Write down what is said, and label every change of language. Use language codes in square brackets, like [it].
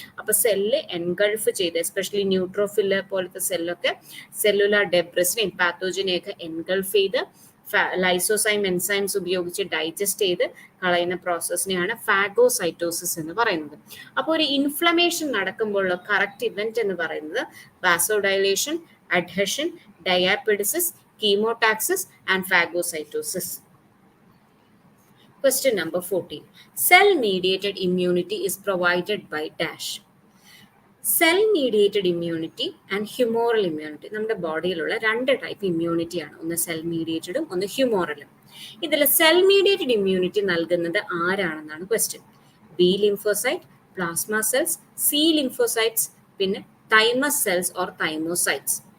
[ml] അപ്പൊ cell engulf ചെയ്ത്, especially neutrophil പോലത്തെ സെല്ലൊക്കെ സെല്ലുലാർ ഡെബ്രിസിനെയും പാത്തോജനെയൊക്കെ എൻഗൾഫ് ചെയ്ത് ലൈസോസൈം എൻസൈംസ് ഉപയോഗിച്ച് ഡൈജസ്റ്റ് ചെയ്ത് കളയുന്ന പ്രോസസ്സിനെയാണ് ഫാഗോസൈറ്റോസിസ് എന്ന് പറയുന്നത്. അപ്പോൾ ഒരു ഇൻഫ്ലമേഷൻ നടക്കുമ്പോഴുള്ള കറക്റ്റ് ഇവന്റ് എന്ന് പറയുന്നത് vasodilation, adhesion, ഡയാപെഡിസിസ്, chemotaxis and phagocytosis. [en] Question number 14. Cell mediated immunity is provided by dash. Cell mediated immunity and humoral immunity. [ml] നമ്മുടെ ബോഡിയിലുള്ള രണ്ട് ടൈപ്പ് ഇമ്മ്യൂണിറ്റിയാണ്, ഒന്ന് സെൽ മീഡിയേറ്റഡും ഒന്ന് ഹ്യൂമോറലും. ഇതിൽ സെൽ മീഡിയേറ്റഡ് ഇമ്മ്യൂണിറ്റി നൽകുന്നത് ആരാണെന്നാണ് question. [en] B lymphocyte, plasma cells, C lymphocytes, പിന്നെ thymus cells or thymocytes.